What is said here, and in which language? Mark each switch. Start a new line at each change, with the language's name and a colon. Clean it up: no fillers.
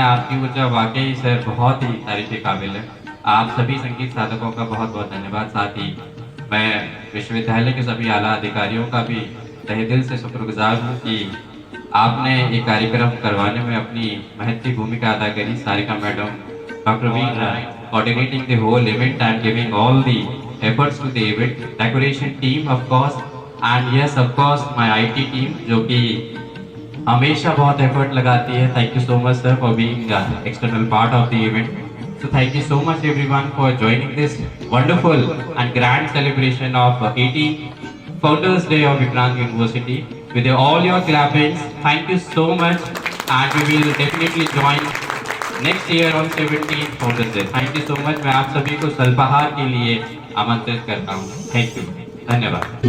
Hindi: आपकी ऊर्जा वाकई सर बहुत ही तारीफ के काबिल है। आप सभी संगीत साधकों का बहुत बहुत धन्यवाद। साथ ही मैं विश्वविद्यालय के सभी आला अधिकारियों का भी तहे दिल से शुक्रगुजार हूँ कि आपने ये कार्यक्रम करवाने में अपनी महत्वपूर्ण भूमिका अदा करी।
English: Sarika madam, doctor we coordinating the whole event and giving all the efforts to the event, decoration team of course, and yes of course my IT team
Hindi: जो कि हमेशा बहुत एफर्ट लगाती है।
English: Thank you so much sir for being external part of the event. So thank you so much everyone for joining this wonderful and grand celebration of 18th Founders Day of Vikrant University. With all your clappings, thank you so much. and we will definitely join next year on 17th Founders Day. Thank you so much.
Hindi: मैं आप सभी को सल्पाहार के लिए आमंत्रित करता हूँ.
English: Thank you.
Hindi: धन्यवाद.